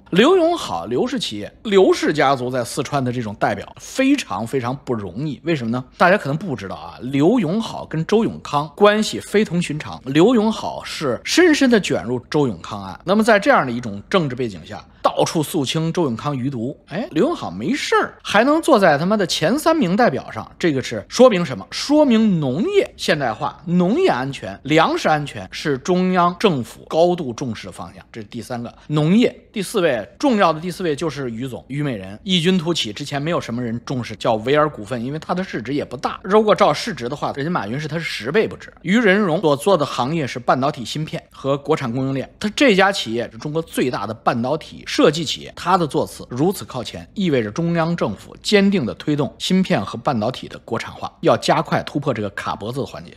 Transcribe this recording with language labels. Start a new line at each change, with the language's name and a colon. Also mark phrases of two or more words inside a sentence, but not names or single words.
Chinese: 劉永好，劉氏企業，劉氏家族在四川的這種代表非常非常不容易。為什麼呢？大家可能不知道啊，劉永好跟周永康關係非同尋常。劉永好是深深的捲入周永康案。那麼在這樣的一種政治背景下， 到處肅清周永康餘毒。哎，刘永好没事儿，还能坐在他媽的前3名代表上，这个是说明什么？说明农業現代化、農業安全、糧食安全是中央政府高度重視的方向。這是第3個，農業。第4位，重要的第4位就是於總，於美人，異軍突起，之前沒有什麼人重視，叫維爾股份，因為它的市值也不大。如果照市值的話，人家馬雲是他是10倍不止。於仁榮所做的行業是半導體芯片和國產供應鏈，他這家企業是中國最大的半導體設計企業，他的座次如此靠前，意味着中央政府堅定地推動芯片和半導體的國產化，要加快突破這個卡脖子的環節。